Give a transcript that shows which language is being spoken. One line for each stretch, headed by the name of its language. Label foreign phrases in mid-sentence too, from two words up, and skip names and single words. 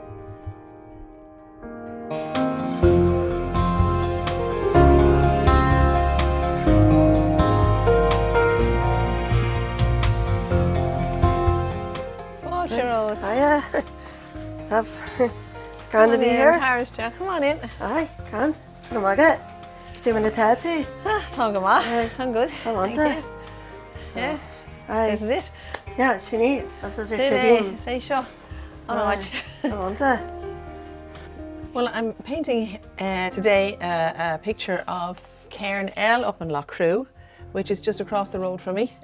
English: Hiya. It's grand to be here. Come on in. Aye, grand. What am I get? Doing a tattoo.
Irish: Tá go maith.
English: I'm good. I want Thank it. you. Yeah. Aye. This is it. Yeah, it's neat. This is your Today, team. say sure. On a watch. I want it. Well, I'm painting today a picture of Cairn up in Loughcrew, which is just across the road from me.